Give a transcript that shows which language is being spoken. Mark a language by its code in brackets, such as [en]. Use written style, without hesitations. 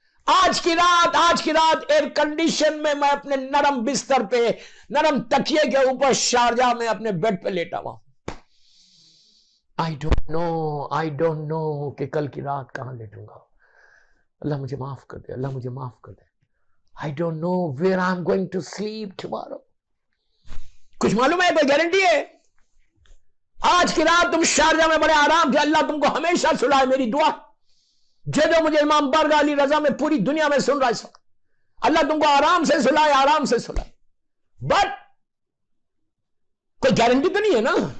[ur] آج کی رات ایئر کنڈیشن میں اپنے نرم بستر پہ، نرم تکیے کے اوپر شارجہ میں اپنے بیڈ پہ لیٹا ہوا ہوں. [en] I don't know [ur] کہ کل کی رات کہاں لیٹوں گا. اللہ مجھے معاف کر دے، اللہ مجھے معاف کر دے. [en] I don't know where I'm going to sleep tomorrow. [ur] کچھ معلوم ہے؟ کوئی گارنٹی ہے؟ آج کی رات تم شارجہ میں بڑے آرام سے، اللہ تم کو ہمیشہ سلائے. میری دعا جو مجھے امام بارگاہ علی رضا میں پوری دنیا میں سن رہا ہے اس وقت، اللہ تم کو آرام سے سلائے، آرام سے سلائے. بٹ کوئی گارنٹی تو نہیں ہے نا.